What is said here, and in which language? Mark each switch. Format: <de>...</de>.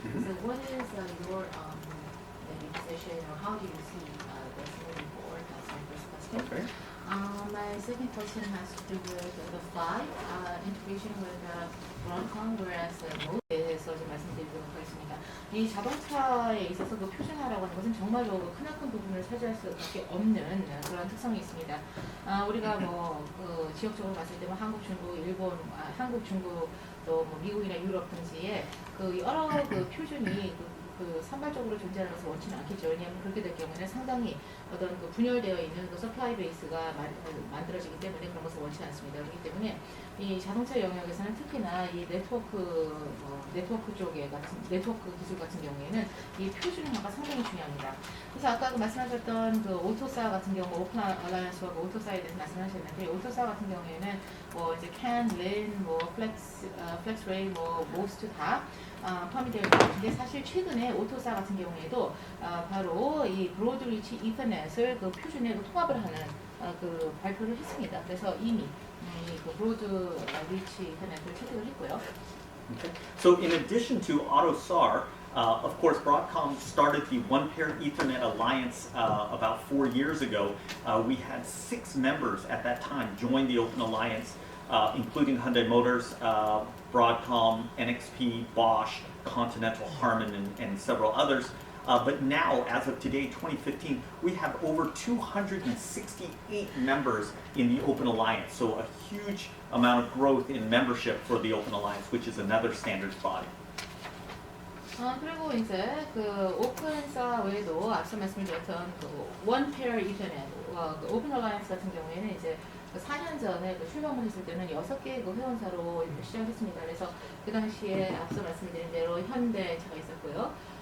<en>So what is your position, or how do you see this moving forward? That's my first question. Okay. My second question has to do with the PHY integration with Broadcom, whereas MOS에서</en> <ko>좀 말씀드리도록 하겠습니다. 이 자동차에 있어서 그 표준화라고 하는 것은 정말로 크나큰 부분을 차지할 수밖에 없는 그런 특성이 있습니다. 우리가 그 지역적으로 봤을 때 한국, 중국, 일본, 한국, 중국 또 뭐 미국이나 유럽 등지에 그 여러 그 표준이 그 산발적으로 존재하는 것을 원치는 않겠죠. 왜냐하면 그렇게 될 경우에는 상당히 어떤 그 분열되어 있는 그 서플라이 베이스가 만들어지기 때문에 그런 것을 원치 않습니다. 그렇기 때문에 이 자동차 영역에서는 특히나 이 네트워크 쪽에 같은 네트워크 기술 같은 경우에는 이 표준화가 상당히 중요합니다. 그래서 아까 말씀하셨던 그 오토사 같은 경우 오픈 얼라이언스와 그 오토사에 대해서 말씀하셨는데 오토사 같은 경우에는 뭐 이제 캔, 린, 뭐 플렉스레이, 뭐 모스트 다 포함이 되어 있는데 사실 최근에 오토사 같은 경우에도 바로 이 브로드리치 이더넷을 그 표준에 통합을 하는 그 발표를 했습니다. 그래서 이미 그 브로드리치 이더넷을 채택을 했고요.</ko> <en>Okay. So in addition to AutoSAR, of course, Broadcom started the One Pair Ethernet Alliance about 4 years ago. We had 6 members at that time join the Open Alliance, including Hyundai Motors, Broadcom, NXP, Bosch, Continental, Harman, and several others. But now, as of today, 2015, we have over 268 members in the Open Alliance. So a huge amount of growth in membership for the Open Alliance, which is another standards body.</en> <ko>그리고 이제 그 오픈사 외에도 앞서 말씀드렸던 그 원 페어 이더넷, 그 오픈 얼라이언스 같은 경우에는 이제 그 4년 전에 그 출범을 했을 때는 6개의 그 회원사로 시작했습니다. 그래서 그 당시에 앞서 말씀드린 대로 현대차가 있었고요.</ko>